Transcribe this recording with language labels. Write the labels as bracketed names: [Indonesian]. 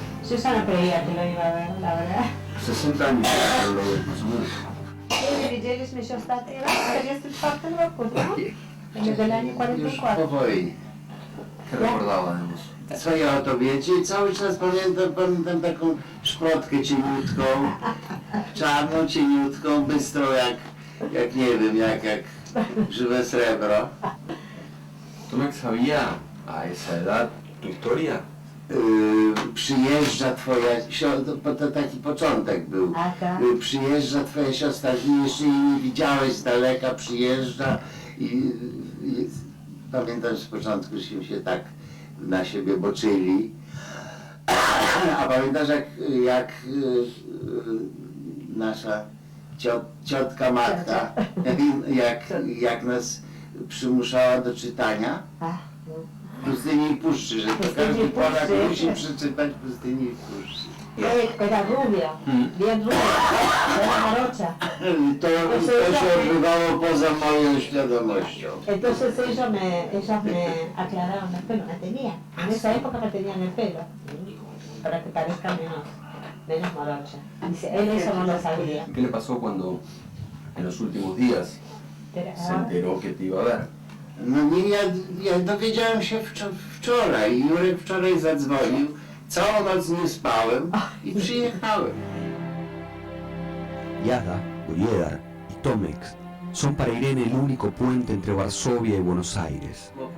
[Spanish] Yo ya no creía que lo iba a ver, la verdad. 60 años, lo ves más o menos. [Polish] Widzieliśmy się ostatni raz w 44 roku, no? [Spanish] Del año 44. [Polish] Powoli rekordowałem swoje otowiecie i cały czas pamiętam taką szprotkę cieniutką, czarną, cieniutką, bystrą jak nie wiem, jak żywe srebro. [Spanish] ¿Tomek sabía a esa edad tu historia? [Polish] Przyjeżdża twoja siostra, to taki początek był. Przyjeżdża twoja siostra, jeszcze jej nie widziałeś z daleka, przyjeżdża i pamiętam, że z początku się tak na siebie boczyli. A pamiętasz jak nasza ciotka matka, jak nas przymuszała do czytania? Pustyni i Puszczy, że to każdy Polak musi przeczytać Pustyni i Puszczy. [Spanish] Era rubia, bien rubia, era morocha. [Polish] To się odbywało poza moją świadomością. [Spanish] Entonces ellos me aclararon el pelo, me tenían, en esa época me tenían el pelo, para que parezca menos morocha. Dice, él eso no lo sabía. ¿Qué le pasó cuando en los últimos días se enteró que te iba a ver? [Polish] No nie, ja dowiedziałem się wczoraj. Jurek wczoraj zadzwonił, całą noc nie spałem i przyjechałem. [Spanish] Jada, Bolledar y Tomek son para Irene el único puente entre Varsovia y Buenos Aires.